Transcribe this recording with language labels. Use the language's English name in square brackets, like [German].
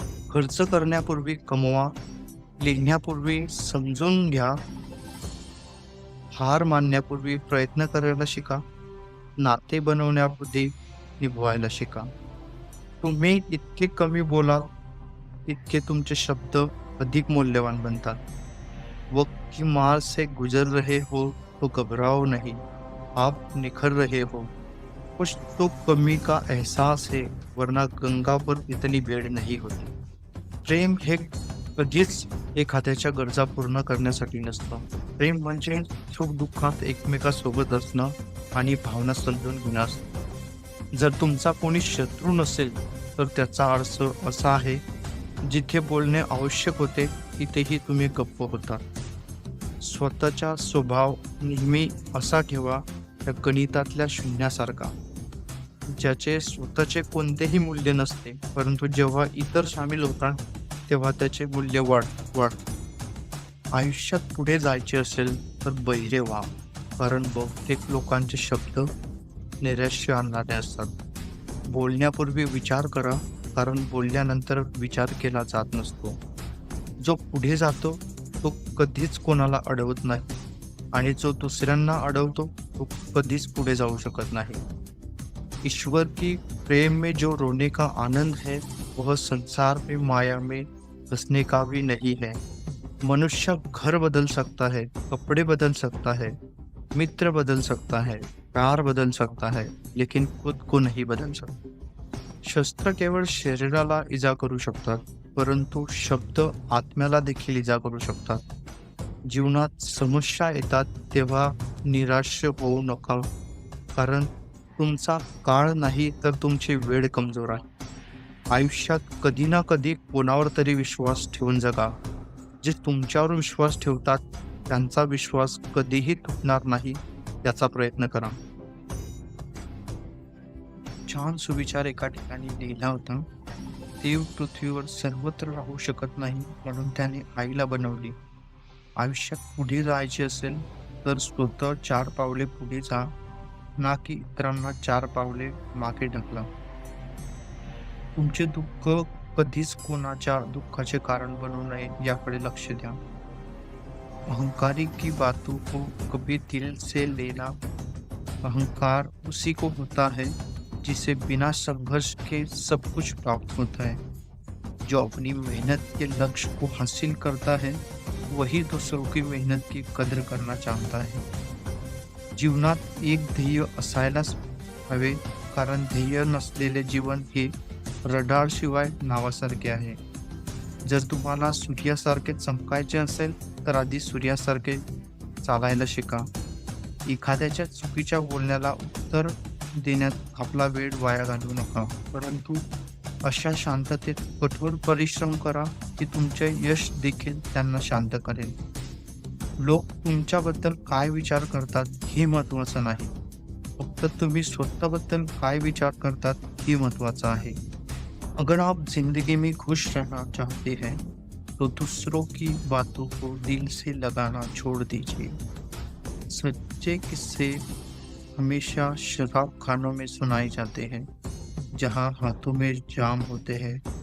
[Marathi] खर्च करण्यापूर्वी कमवा, लिहिण्यापूर्वी समजून घ्या, हार मानण्यापूर्वी प्रयत्न करायला शिका. नाते बनवण्यापूर्वी निभवायला शिका. तुम्ही इतके कमी बोलाल, तितके तुमचे शब्द अधिक मूल्यवान बनतात. [Hindi] वक्त की मार से गुजर रहे हो तो घबराओ नहीं, आप निखर रहे हो. कुछ तो कमी का एहसास है, वरना गंगा पर इतनी वेळ नहीं होती. [Marathi] प्रेम हे कधीच एखाद्याच्या गरजा पूर्ण करण्यासाठी नसतं. प्रेम म्हणजे सुख-दुःखात एकमेकांसोबत असणं आणि भावना समजून घेणं असतं. जर तुमचा कोणी शत्रू नसेल, तर त्याचा अर्थ असा आहे, जिथे बोलणे आवश्यक होते, तिथेही तुम्ही गप्प होता. स्वतःचा स्वभाव नेहमी असा ठेवा, त्या गणितातल्या शून्यासारखा, ज्याचे स्वतःचे कोणतेही मूल्य नसते, परंतु जेव्हा इतर सामील होतात, तेव्हा त्याचे मूल्य वाढते. आयुष्यात पुढे जायचे असेल तर बहिरे व्हा, कारण बहुतेक लोकांचे शब्द नैराश्य आणणारे असतात. बोलण्यापूर्वी विचार करा, कारण बोलल्यानंतर विचार केला जात नसतो. जो पुढे जातो तो कधीच कोणाला अडवत नाही, आणि जो दुसऱ्यांना अडवतो तो कधीच पुढे जाऊ शकत नाही. [Hindi] ईश्वर की प्रेम में जो रोने का आनंद है, वह संसार में माया में हंसने का भी नहीं है. मनुष्य घर बदल सकता है, कपड़े बदल सकता है, मित्र बदल सकता है, प्यार बदल सकता है, लेकिन खुद को नहीं बदल सकता. [Marathi] शस्त्र केवळ शरीराला इजा करू शकतात, परंतु शब्द आत्म्याला देखील इजा करू शकतात. जीवनात समस्या येतात तेव्हा निराश होऊ नका, कारण तुमचा काळ नाही तर तुमची वेळ कमजोर आहे. आयुष्यात कधी ना कधी कोणावर तरी विश्वास ठेवून जगा. जे तुमच्यावर विश्वास ठेवतात त्यांचा विश्वास कधीही तुटणार नाही, याचा प्रयत्न करा. छान सुविचार एका ठिकाणी लिहिला होता. देव पृथ्वीवर सर्वत्र राहू शकत नाही, म्हणून त्याने आईला बनवली. आयुष्यात पुढे जायचे असेल तर स्वतः 4 पावले पुढे जा, ना की इतरांना 4 पावले मागे ढकला. तुमचे दुःख कधीच कोणाच्या दुःखाचे कारण बनू नये, याकडे लक्ष द्या. [Hindi] अहंकारी की बातों को कभी दिल से लेना. अहंकार उसी को होता है जिसे बिना संघर्ष के सब कुछ प्राप्त होता है. जो अपनी मेहनत के लक्ष्य को हासिल करता है, वही दूसरों की मेहनत की कदर करना चाहता है. [Marathi] जीवनात एक ध्येय असायलाच हवे, कारण ध्येय नसलेले जीवन हे रडारशिवाय नावासारखे आहे. जर तुम्हाला सूर्यासारखे चमकायचे असेल तर आधी सूर्यासारखे चालायला शिका. एखाद्याच्या चुकीच्या बोलण्याला उत्तर देण्यात आपला वेळ वाया घालवू नका, परंतु अशा शांततेत कठोर परिश्रम करा की तुमचे यश देखील त्यांना शांत करेल. लोक तुमच्याबद्दल काय विचार करतात हे महत्त्वाचं नाही, फक्त तुम्ही स्वतःबद्दल काय विचार करतात हे महत्त्वाचं आहे. [Hindi] अगर आप जिंदगी में खुश रहना चाहते हैं तो दूसरों की बातों को दिल से लगाना छोड़ दीजिए. सच्चे किस्से हमेशा शराब खानों में सुनाए जाते हैं, जहां हाथों में जाम होते हैं.